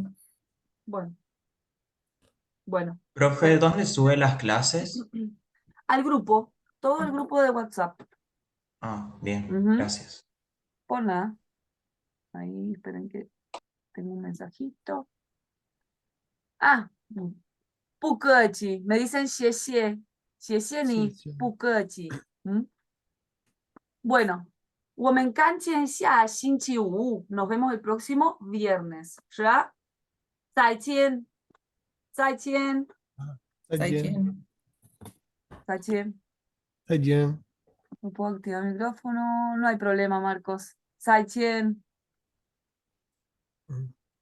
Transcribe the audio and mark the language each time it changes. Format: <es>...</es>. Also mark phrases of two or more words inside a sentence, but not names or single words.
<es>Bueno, bueno. Profe, ¿dónde sube las clases? Al grupo, todo el grupo de WhatsApp. Ah, bien, Ujú. gracias. Por nada. Ahí, esperen que tengo un mensajito.</es> <zh>Ah, 不客气, me dicen 谢谢, 谢谢你, 谢谢。不客气. Bueno, 我们看见下星期五,</zh> <es>nos vemos el próximo viernes, ¿ya?</es> <zh>再见,再见, 再见， Saichen. 再见. 再见。</zh> <es>No puedo activar el micrófono, no hay problema, Marcos.</es> <zh>再见. 嗯。</zh>